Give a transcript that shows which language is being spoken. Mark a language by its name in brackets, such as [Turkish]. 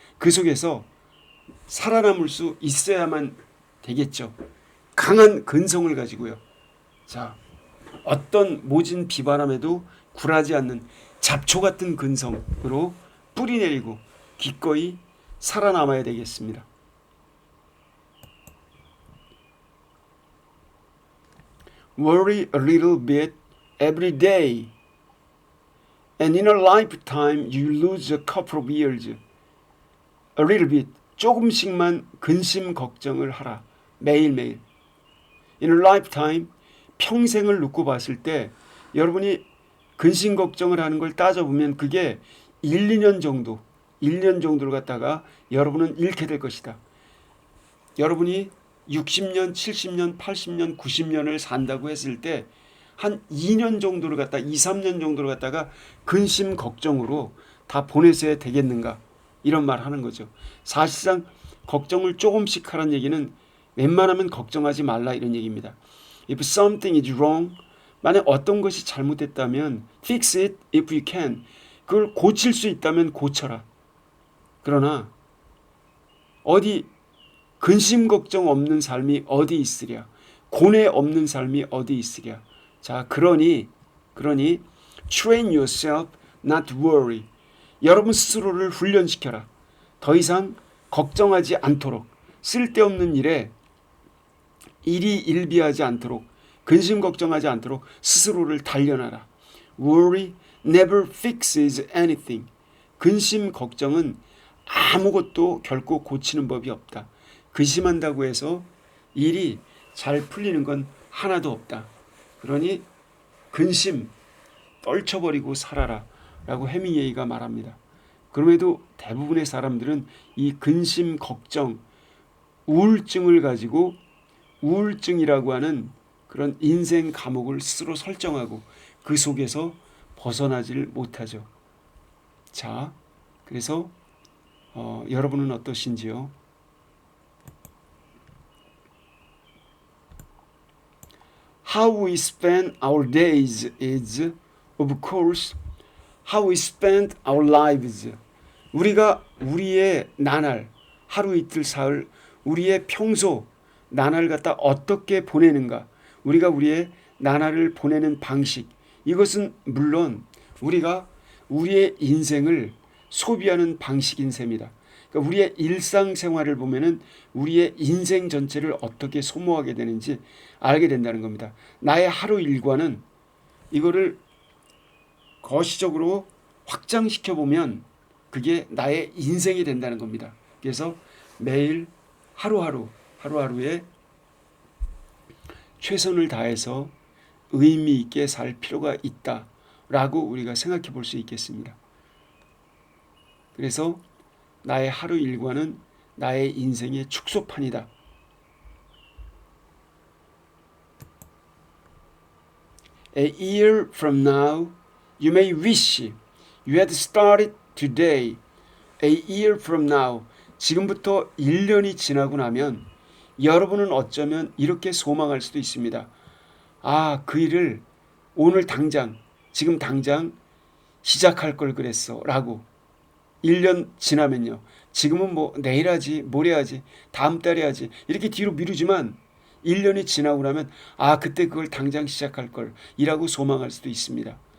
[Korean] 그 속에서 살아남을 수 있어야만 되겠죠. 강한 근성을 가지고요. 자, 어떤 모진 비바람에도 굴하지 않는 잡초 같은 근성으로 뿌리내리고 기꺼이 살아남아야 되겠습니다. [English] Worry a little bit every day, and in a lifetime you lose a couple of years. A little bit, [Korean] 조금씩만 근심 걱정을 하라. 매일매일. [English] In a lifetime, [Korean] 평생을 놓고 봤을 때 여러분이 근심 걱정을 하는 걸 따져보면 그게 1, 2년 정도, 1년 정도를 갖다가 여러분은 잃게 될 것이다. 여러분이 60년, 70년, 80년, 90년을 산다고 했을 때 한 2년 정도를 갖다 2, 3년 정도를 갖다가 근심 걱정으로 다 보내셔야 되겠는가, 이런 말 하는 거죠. 사실상 걱정을 조금씩 하라는 얘기는 웬만하면 걱정하지 말라 이런 얘기입니다. [English] If something is wrong, [Korean] 만약 어떤 것이 잘못됐다면 [English] fix it if you can. [Korean] 그걸 고칠 수 있다면 고쳐라. 그러나 어디 근심 걱정 없는 삶이 어디 있으랴. 고뇌 없는 삶이 어디 있으랴. 자, 그러니 [English] train yourself not to worry. [Korean] 여러분 스스로를 훈련시켜라. 더 이상 걱정하지 않도록, 쓸데없는 일에 일이 일비하지 않도록, 근심 걱정하지 않도록 스스로를 단련하라. [English] Worry never fixes anything. [Korean] 근심 걱정은 아무것도 결코 고치는 법이 없다. 근심한다고 해서 일이 잘 풀리는 건 하나도 없다. 그러니 근심 떨쳐버리고 살아라 라고 해밍웨이가 말합니다. 그럼에도 대부분의 사람들은 이 근심 걱정, 우울증을 가지고 우울증이라고 하는 그런 인생 감옥을 스스로 설정하고 그 속에서 벗어나질 못하죠. 자, 그래서 여러분은 어떠신지요? [English] How we spend our days is, of course, how we spend our lives. [Korean] 우리가 우리의 나날, 하루 이틀 사흘, 우리의 평소 나날을 갖다 어떻게 보내는가, 우리가 우리의 나날을 보내는 방식, 이것은 물론 우리가 우리의 인생을 소비하는 방식인 셈이다. 그러니까 우리의 일상생활을 보면은 우리의 인생 전체를 어떻게 소모하게 되는지 알게 된다는 겁니다. 나의 하루 일과는 이거를 거시적으로 확장시켜 보면 그게 나의 인생이 된다는 겁니다. 그래서 매일 하루하루에 최선을 다해서 의미 있게 살 필요가 있다라고 우리가 생각해 볼 수 있겠습니다. 그래서 나의 하루 일과는 나의 인생의 축소판이다. [English] A year from now, you may wish you had started today. A year from now, [Korean] 지금부터 1년이 지나고 나면 여러분은 어쩌면 이렇게 소망할 수도 있습니다. 아, 그 일을 오늘 당장, 지금 당장 시작할 걸 그랬어 라고. 1년 지나면요. 지금은 뭐 내일 하지, 모레 하지, 다음 달에 하지 이렇게 뒤로 미루지만 1년이 지나고 나면 아, 그때 그걸 당장 시작할 걸 이라고 소망할 수도 있습니다.